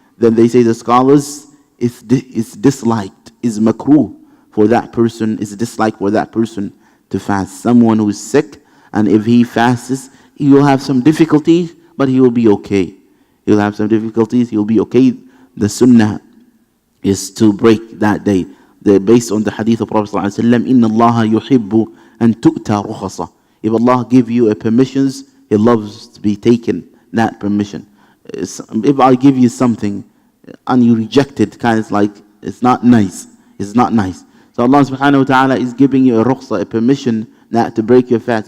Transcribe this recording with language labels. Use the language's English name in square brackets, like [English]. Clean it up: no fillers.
[English] Then they say, the scholars, it's disliked, is makruh for that person, is disliked for that person to fast. Someone who is sick, and if he fasts, he will have some difficulties, but he will be okay. He'll have some difficulties, he'll be okay. The sunnah is to break that day. Based on the hadith of Prophet [Arabic] ﷺ, إِنَّ اللَّهَ يُحِبُّ أَن تُؤْتَى رُخَصًا. [English] If Allah give you a permissions, He loves to be taken that permission. If I give you something and you reject it, kind of like, it's not nice. It's not nice. So Allah subhanahu wa ta'ala is giving you a rukhsa, a permission not to break your fast.